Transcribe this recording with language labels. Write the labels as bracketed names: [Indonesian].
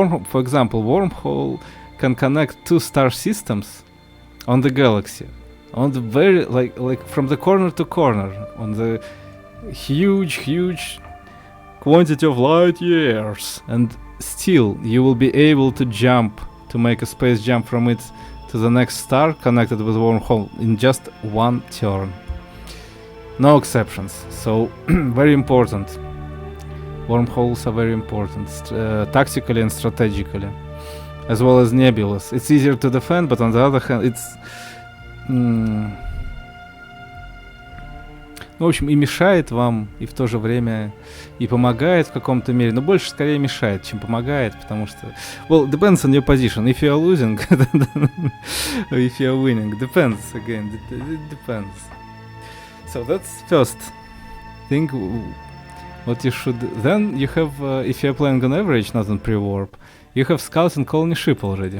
[English] For example, wormhole can connect two star systems on the galaxy, on the very like from the corner to corner, on the huge quantity of light years, and still you will be able to jump, to make a space jump from it to the next star connected with wormhole in just one turn. No exceptions. So very important. Wormholes are very important, tactically and strategically, as well as nebulas. It's easier to defend, but on the other hand, it's [Russian] в общем, и мешает вам, и в то же время и помогает в каком-то мере, но больше скорее мешает, чем помогает, потому что... [English] Well, depends on your position. If you are losing, if you are winning, depends again, it depends. So that's first thing, what you should... Then you have, if you are playing on average, not on pre-warp, you have scouts and colony ship already.